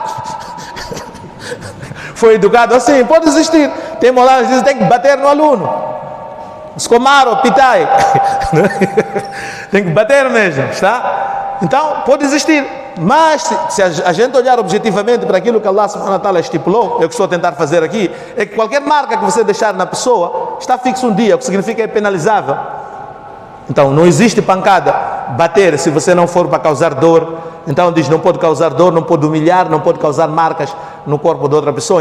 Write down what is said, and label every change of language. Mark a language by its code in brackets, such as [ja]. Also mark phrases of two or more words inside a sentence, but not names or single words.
[pt] Foi educado assim, pode existir. Tem Maulana que diz que tem que bater no aluno. Escomaro, pitai. Tem que bater mesmo, está? Então, pode existir. Mas, se a gente olhar objetivamente para aquilo que [ar] الله سبحانه وتعالى [pt] estipulou, eu que estou a tentar fazer aqui, é que qualquer marca que você deixar na pessoa, está fixo um dia, o que significa é penalizável. Então, não existe pancada, bater, se você não for para causar dor. Então, diz, não pode causar dor, não pode humilhar, não pode causar marcas no corpo de outra pessoa.